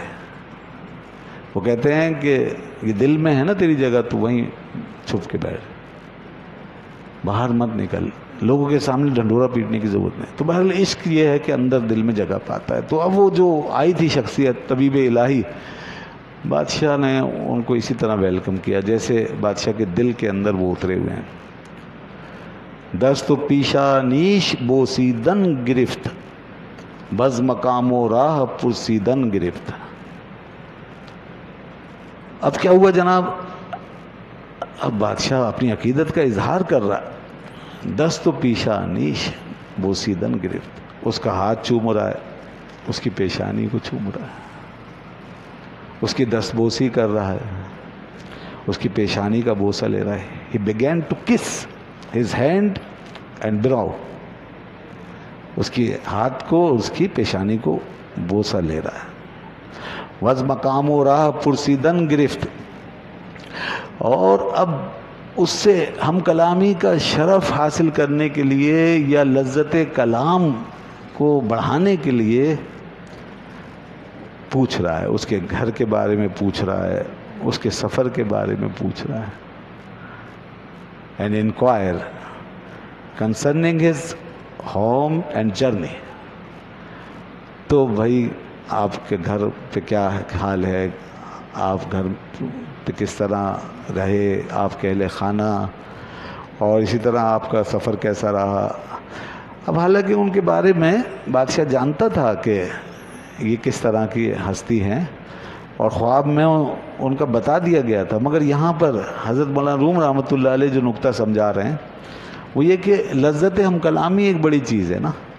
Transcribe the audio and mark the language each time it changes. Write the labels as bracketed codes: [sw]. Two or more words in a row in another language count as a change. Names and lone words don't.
[ur] وہ کہتے ہیں کہ یہ دل میں ہے نا تیری جگہ، تو وہیں چھپ کے بیٹھ، باہر مت نکل، لوگوں کے سامنے ڈھنڈورا پیٹنے کی ضرورت نہیں۔ تو بہرحال عشق یہ ہے کہ اندر دل میں جگہ پاتا ہے۔ تو اب وہ جو آئی تھی شخصیت طبیب الہی، بادشاہ نے ان کو اسی طرح ویلکم کیا جیسے بادشاہ کے دل کے اندر وہ اترے ہوئے ہیں۔ [fa] دست و پیشا نیش بوسیدن گرفت، بز مقام و راہ پرسیدن گرفت۔ [ur] اب کیا ہوا جناب، اب بادشاہ اپنی عقیدت کا اظہار کر رہا ہے، [fa] دست و پیشا نیش بوسیدن گرفت، [ur] اس کا ہاتھ چوم رہا ہے، اس کی پیشانی کو چوم رہا ہے، اس کی دست بوسی کر رہا ہے، اس کی پیشانی کا بوسہ لے رہا ہے۔ [en] He began to kiss his hand and brow، [ur] اس کی ہاتھ کو، اس کی پیشانی کو بوسہ لے رہا ہے۔ [fa] وز مقام و راہ پرسیدن گرفت، [ur] اور اب اس سے ہم کلامی کا شرف حاصل کرنے کے لیے یا لذت کلام کو بڑھانے کے لیے پوچھ رہا ہے، اس کے گھر کے بارے میں پوچھ رہا ہے، اس کے سفر کے بارے میں پوچھ رہا ہے۔ [en] and inquire concerning his home and journey۔ [ur] تو بھائی آپ کے گھر پہ کیا حال ہے، آپ گھر پہ کس طرح رہے، آپ کے اہل خانہ، اور اسی طرح آپ کا سفر کیسا رہا۔ اب حالانکہ ان کے بارے میں بادشاہ جانتا تھا کہ یہ کس طرح کی ہستی ہیں، اور خواب میں ان کا بتا دیا گیا تھا، مگر یہاں پر حضرت مولانا روم [ar] رحمۃ اللہ علیہ [ur] جو نقطہ سمجھا رہے ہیں وہ یہ کہ لذت ہم کلامی ایک بڑی چیز ہے نا،